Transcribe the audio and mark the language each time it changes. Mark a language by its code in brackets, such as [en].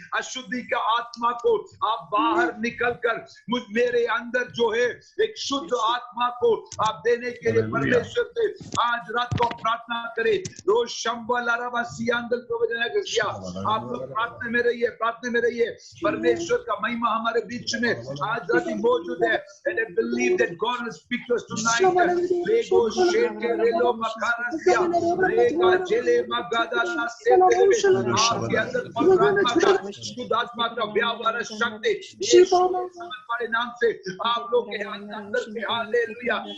[hi] अशुद्धि का आत्मा को आप बाहर निकलकर मेरे अंदर जो है एक शुद्ध आत्मा को आप देने के लिए परमेश्वर से आज रात को प्रार्थना करें। रोज शंबल अरबसियांगल आप लोग प्रार्थना में रहिए। परमेश्वर का महिमा हमारे बीच में आज रात मौजूद है। [en] And I believe that God will speak to us tonight. Rego sheke relo makarasya rega jele magada na se [hi] आपके अंदर शुद्ध आत्मा का व्यापार शक्ति हमारे नाम से आप लोग के अंदर से हालेलुया।